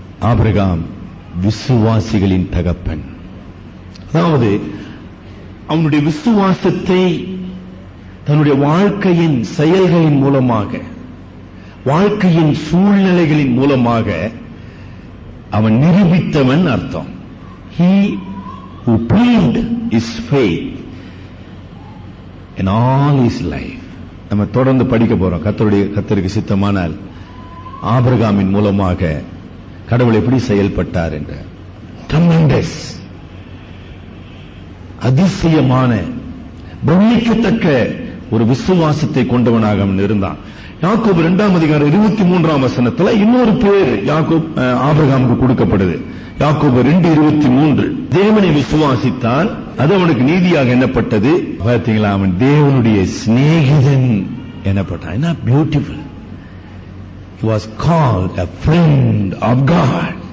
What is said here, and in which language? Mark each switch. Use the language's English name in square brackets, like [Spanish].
[Tamil] Abraham விசுவாசிகளின் தகப்பன். அதாவது அவனுடைய விசுவாசத்தை தன்னுடைய வாழ்க்கையின் செயல்களின் மூலமாக, வாழ்க்கையின் சூழ்நிலைகளின் மூலமாக அவன் நிரூபித்தவன் அர்த்தம். [English] He who proved his faith in all his life. [Tamil] நம்ம தொடர்ந்து படிக்க போறோம். கர்த்தருக்கு சித்தமானால் ஆபிரகாமின் மூலமாக கடவுள் எப்படி செயல்பட்டார் என்ற ட்ரெமெண்டஸ், அதிசயமான, பிரமிக்கத்தக்க ஒரு விசுவாசத்தை கொண்டவனாக அவன் இருந்தான். யாக்கோபு 2ஆம் அதிகாரம் 23ஆம் வசனத்தில் இன்னொரு பேர் ஆபிரகாமுக்கு கொடுக்கப்படுது. யாக்கோபு 2:23. தேவனை விசுவாசித்தான், அது அவனுக்கு நீதியாக எண்ணப்பட்டது. பார்த்தீங்களா, அவன் தேவனுடைய சிநேகிதன் எனப்பட்டான். என்ன beautiful. [English] He was called a friend of God.